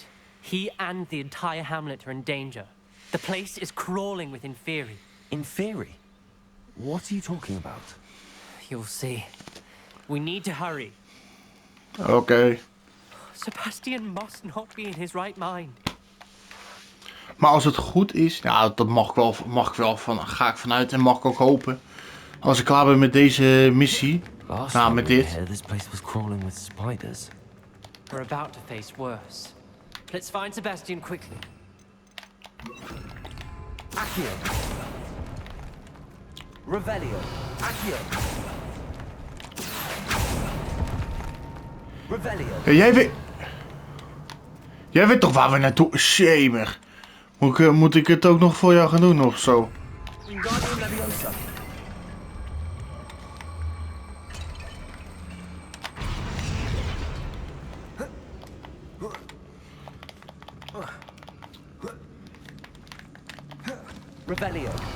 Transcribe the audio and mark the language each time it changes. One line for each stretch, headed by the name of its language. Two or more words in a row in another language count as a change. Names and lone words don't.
English: He and the entire hamlet are in danger. The place is crawling with Inferi. Inferi? What are you talking about? You'll see. We need to hurry.
Dutch: Oké.
English: Sebastian must not be in his right mind.
Dutch: Maar als het goed is, ja, dat mag ik wel van, ga ik vanuit en mag ik ook hopen. Als ik klaar ben met deze missie, nou met dit.
English: This place was crawling with spiders. We're about to face worse. Let's find Sebastian quickly. Accio. Revelio. Accio. Revelio.
Dutch: Ja, jij weet toch waar we naartoe... Shamer. Moet ik het ook nog voor jou gaan doen of zo?
English: Wingardium Leviosa. Revelio.